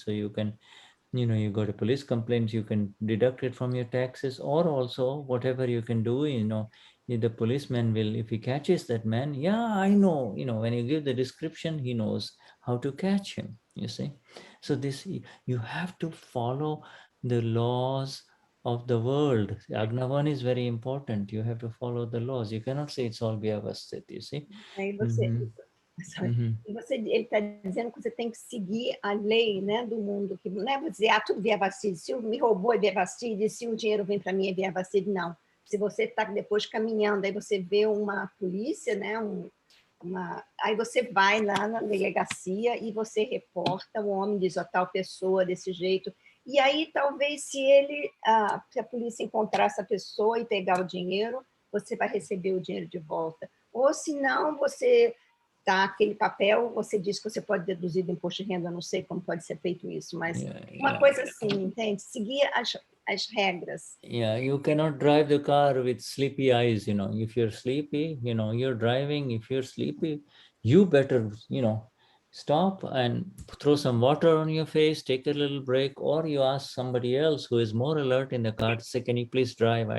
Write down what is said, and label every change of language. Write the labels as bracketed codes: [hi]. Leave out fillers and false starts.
[en] So you can, you got a police complaint, you can deduct it from your taxes, or also whatever you can do, the policeman will, if he catches that man, yeah, I know, when you give the description, he knows how to catch him, you see. So this, you have to follow the laws of the world. Agnavan is very important. You have to follow the laws. You cannot say it's all Vyavasthit, you see. [pt] Aí você, ele está dizendo que você tem que seguir a lei, né, do mundo, que não é dizer, tudo Vyavasthit, se me roubou é Vyavasthit, se o dinheiro vem para mim é Vyavasthit, não. Se você está depois caminhando, aí você vê uma polícia, né, aí você vai lá na delegacia e você reporta, o homem diz, tal pessoa desse jeito, e aí talvez se a polícia encontrar essa pessoa e pegar o dinheiro, você vai receber o dinheiro de volta. Ou se não, você tá aquele papel, você diz que você pode deduzir do imposto de renda, não sei como pode ser feito isso, mas uma coisa assim, entende? Seguir as regras. [en] Yeah, you cannot drive the car with sleepy eyes, If you're sleepy, you're driving, if you're sleepy, you better, stop and throw some water on your face, take a little break, or you ask somebody else who is more alert in the car to say, can you please drive?